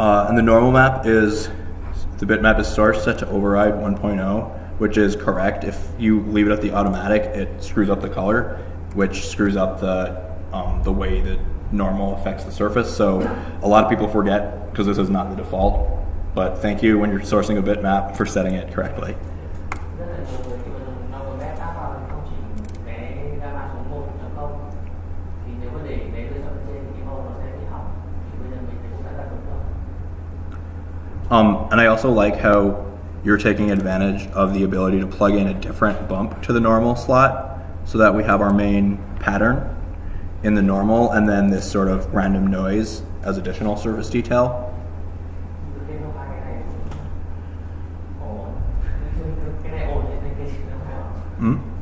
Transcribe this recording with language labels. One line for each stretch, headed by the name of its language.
English: And the normal map is, the bitmap is source set to override 1.0, which is correct. If you leave it at the automatic, it screws up the color, which screws up the way that normal affects the surface. So a lot of people forget because this is not the default. But thank you when you're sourcing a bitmap for setting it correctly.
Vietnamese: Rất là nhiều người khi mà dùng normal map áp vào thì không chỉ cái gamma số 1.0 thì nếu mà để cái lựa chọn trên thì cái màu nó sẽ bị hỏng. Thì bây giờ mình cũng đã đặt đúng rồi.
English: And I also like how you're taking advantage of the ability to plug in a different bump to the normal slot so that we have our main pattern in the normal and then this sort of random noise as additional surface detail.
Vietnamese: Cái này hai cái này ổn. Cái này ổn nên cái gì nó phải ổn.